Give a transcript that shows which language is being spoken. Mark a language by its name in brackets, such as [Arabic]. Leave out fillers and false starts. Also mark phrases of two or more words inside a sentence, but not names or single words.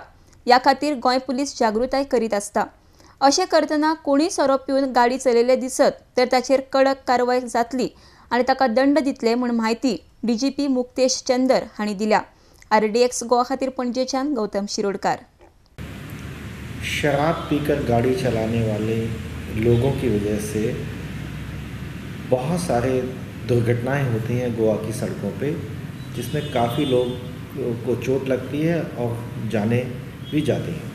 [Konkani] या खातीर गोंय पुलीस जागृताय करीत आसता। अशें करतना कोणीय सोरो पिवन गाडी चलयल्ले दिसत तर ताचेर कडक कारवाय जातली आनी ताका दंड दितले म्हूण म्हायती डीजीपी मुक्तेश चंदर हांणी दिल्या। RDX गोवा खातीर पणजेच्यान गौतम शिरोडकार। [Hindi] शराब पीकर गाड़ी चलाने वाले लोगों की वजह से बहुत सारे दुर्घटनाएं होती हैं गोवा की सड़कों पे, जिसमें काफ़ी लोग को चोट लगती है और जाने भी जाती हैं।